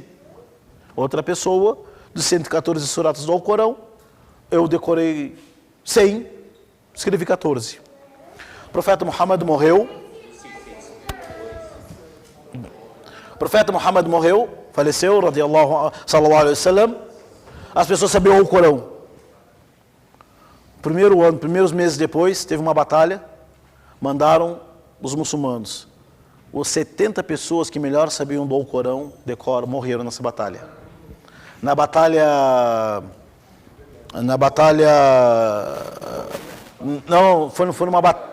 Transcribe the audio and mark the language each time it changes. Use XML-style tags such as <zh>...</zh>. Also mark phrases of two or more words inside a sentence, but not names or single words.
<pt>Outra pessoa, de 114 suratas do Alcorão, eu decorei 100, escrevi 14. O profeta Muhammad morreu. O profeta Muhammad morreu, faleceu,</pt> <ar>صلى الله عليه وسلم.</ar> <pt>As pessoas sabiam o Corão. Primeiros meses depois, teve uma batalha, mandaram os muçulmanos. Os 70 pessoas que melhor sabiam do Corão, morreram nessa batalha. Na batalha... Não, foi numa batalha...</pt>